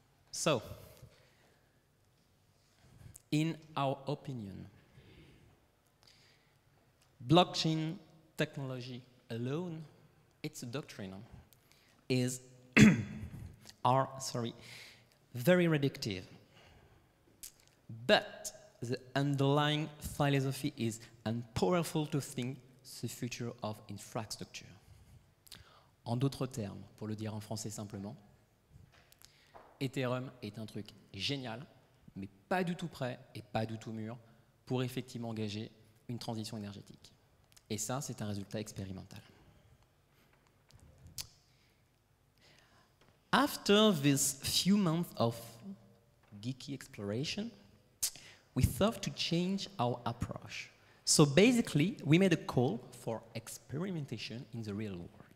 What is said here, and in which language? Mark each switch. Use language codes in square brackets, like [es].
[en] So, in our opinion, blockchain technology alone, its doctrine, is very reductive. But the underlying philosophy is powerful to think the future of infrastructure. [fr] En d'autres termes, pour le dire en français simplement, Ethereum est un truc génial, mais pas du tout prêt et pas du tout mûr pour effectivement engager une transition énergétique. Et ça, c'est un résultat expérimental. [en] After this few months of geeky exploration, we thought to change our approach. So basically, we made a call for experimentation in the real world.